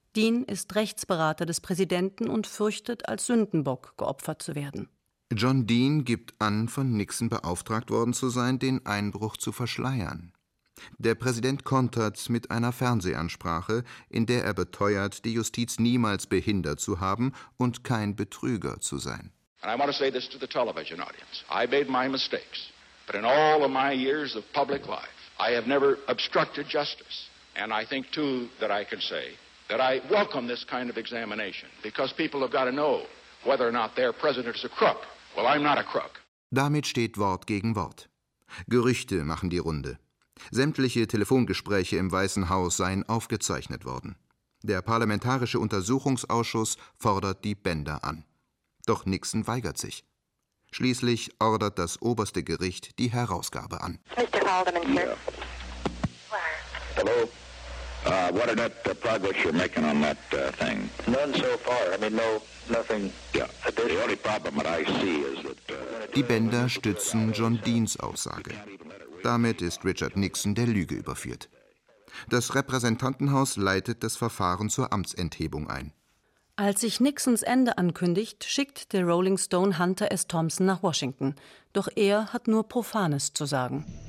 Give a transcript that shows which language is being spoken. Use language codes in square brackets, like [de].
[de] Dean ist Rechtsberater des Präsidenten und fürchtet, als Sündenbock geopfert zu werden. John Dean gibt an, von Nixon beauftragt worden zu sein, den Einbruch zu verschleiern. Der Präsident kontert mit einer Fernsehansprache, in der er beteuert, die Justiz niemals behindert zu haben und kein Betrüger zu sein. [en] And I want to say this to the television audience. I made my mistakes. But in all of my years of public life, I have never obstructed justice. And I think, too, that I can say that I welcome this kind of examination, because people have got to know whether or not their president is a crook. Well, I'm not a crook. [de] Damit steht Wort gegen Wort. Gerüchte machen die Runde. Sämtliche Telefongespräche im Weißen Haus seien aufgezeichnet worden. Der Parlamentarische Untersuchungsausschuss fordert die Bänder an. Doch Nixon weigert sich. Schließlich ordert das oberste Gericht die Herausgabe an. [en] Mr. Haldeman, sir. Yeah. Hello. What are that progress you're making on that thing? None so far. I mean, no, nothing. Yeah. The only problem that I see is that... [de] Die Bänder stützen John Deans Aussage. Damit ist Richard Nixon der Lüge überführt. Das Repräsentantenhaus leitet das Verfahren zur Amtsenthebung ein. Als sich Nixons Ende ankündigt, schickt der Rolling Stone Hunter S. Thompson nach Washington. Doch er hat nur Profanes zu sagen.